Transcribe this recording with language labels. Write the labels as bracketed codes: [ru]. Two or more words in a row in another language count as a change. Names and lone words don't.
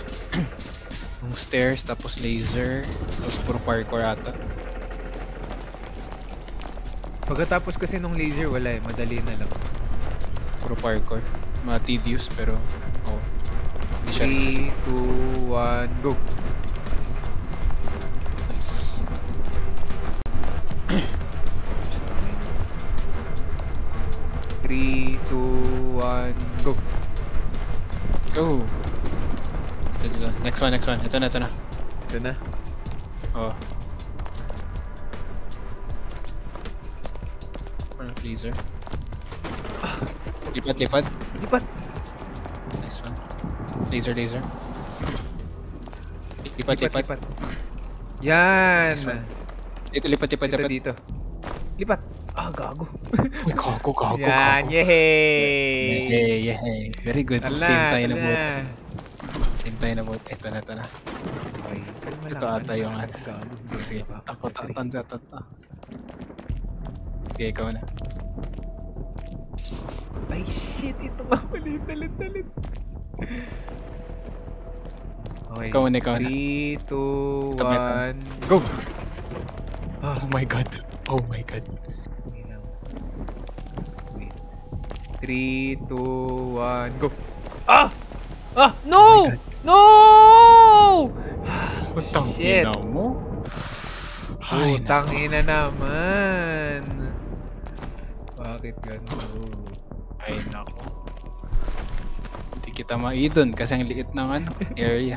[tl] Yung stairs, tapos laser, tapos puro parkour ata. Pagkatapos kasi nung laser, wala eh. Madali na lang. Puro parkour. Mga tedious pero hindi siya risky. 3, 2, 1, go! Nice. 3, 2, 1, go! Go! Ito. Next one. Ito na. Ito na. Oh. Laser. Lipat. [en] Nice one. Laser. [tl] Lipat. Yan! [en] Nice one. [tl] Dito, lipat. Dito. Lipat! Ah, gago. Uy, gago. Yan, yehey! Yehey. [en] Very good. [tl] Same tayo na boat. Ito na. Okay, Ito ata yung ano. Gago. Sige, takot. Sige, ikaw na. Ay, shit! Ito nga pala yung talit. Okay. Ikaw na. 3, 2, Ito, 1, go! [en] Oh my god. Wait. 3, 2, 1, go! Ah! No! Oh my God. No! [tl] Putang Shit. ina mo. Ay, Putang ina naman. Bakit ganun? Ay, nako. Hindi kita maidon kasi ang liit ng area.